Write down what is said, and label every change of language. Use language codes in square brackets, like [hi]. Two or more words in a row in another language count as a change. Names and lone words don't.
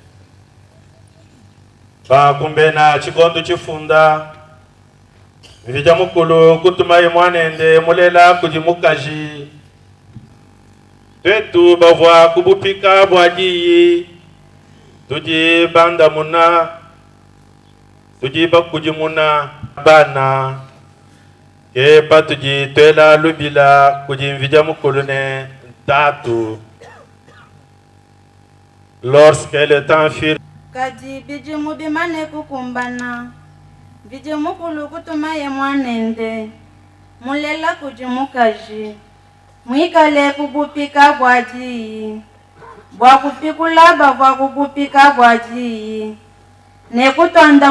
[lua] ba kumbena chikondo chifunda vija mukulu kutuma imwanende mulela kujimukaji twetu bavwa kubupika bwajiyi tuji banda muna tuji bakujimuna bana kepa tuji twela lubila kujimvija mukulune tatu. [fr] Lorsque le temps fut [lua] kadi bijimu bimane kukumbana bijimu kulu kutuma ye mwanende mulela kujimukaji mwikale kubupika bwaji bwakupikulaba bwakubupika bwaji nekutanda